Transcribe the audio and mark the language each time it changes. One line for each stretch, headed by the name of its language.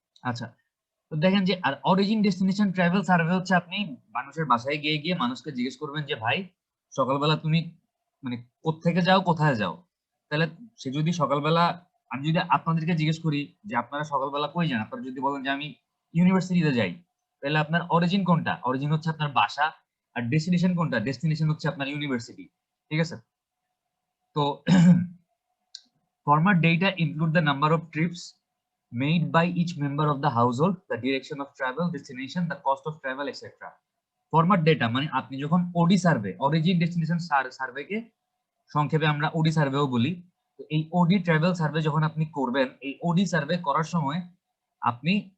Bangla: আচ্ছা, তো দেখেন যে আর অরিজিন ডেস্টিনেশন ট্রাভেল সার্ভে হচ্ছে আপনি মানুষের বাসায় গিয়ে গিয়ে মানুষকে জিজ্ঞেস করবেন যে ভাই সকালবেলা তুমি মানে কোত্থেকে যাও কোথায় যাও। তাহলে সে যদি সকালবেলা, আমি যদি আপনাদেরকে জিজ্ঞেস করি যে আপনারা সকালবেলা কই যান, আপনারা যদি বলেন যে আমি ইউনিভার্সিটিতে যাই, তাহলে আপনার অরিজিন কোনটা? অরিজিন হচ্ছে আপনার বাসা। আর ডেস্টিনেশন কোনটা? ডেস্টিনেশন হচ্ছে আপনার ইউনিভার্সিটি। ঠিক আছে?
English: তো format data include the number of trips made by each member of the household, the direction of travel, destination, the cost of travel, etc.
Bangla: Format data মানে আপনি যখন ওডি সার্ভে, অরিজিন ডেস্টিনেশন সার্ভেকে সংক্ষেপে আমরা ওডি সার্ভেও বলি, তো এই ওডি ট্রাভেল সার্ভে যখন আপনি করবেন, এই ওডি সার্ভে করার সময় আপনি